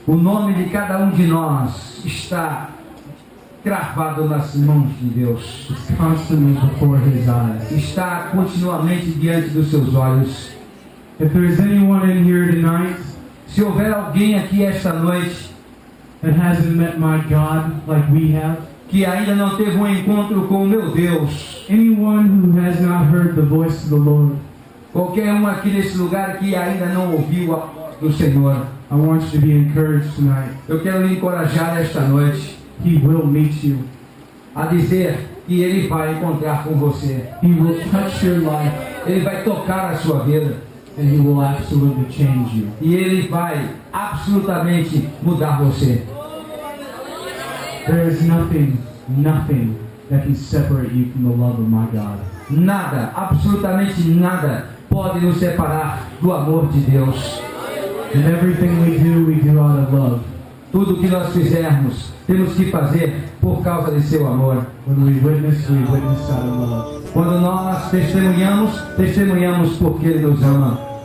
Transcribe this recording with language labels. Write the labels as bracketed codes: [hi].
[pt] O nome de cada um de nós está cravado nas mãos de Deus. [en] It's constantly before His eyes. [pt] Está continuamente diante dos seus olhos. [en] If there's anyone in here tonight [pt] Se houver alguém aqui esta noite [en] that hasn't met my God like we have, [pt] que ainda não teve um encontro com o meu Deus, [en] anyone who has not heard the voice of the Lord, [pt] qualquer um aqui nesse lugar que ainda não ouviu a voz do Senhor, [en] I want you to be encouraged tonight. [pt] eu quero lhe encorajar esta noite [en] He will meet you. [pt] a dizer que Ele vai encontrar com você. [en] He will touch your life, [pt] Ele vai tocar a sua vida [en] and He will absolutely change you. [pt] e Ele vai absolutamente mudar você. [en] There is nothing that can separate you from the love of my God. [pt] Nada, absolutamente nada pode nos separar do amor de Deus. [en] And everything we do out of love. [pt] Tudo que nós fizermos, temos que fazer por causa de seu amor. [en] When we witness out of love. [pt] Quando nós testemunhamos porque Ele nos ama.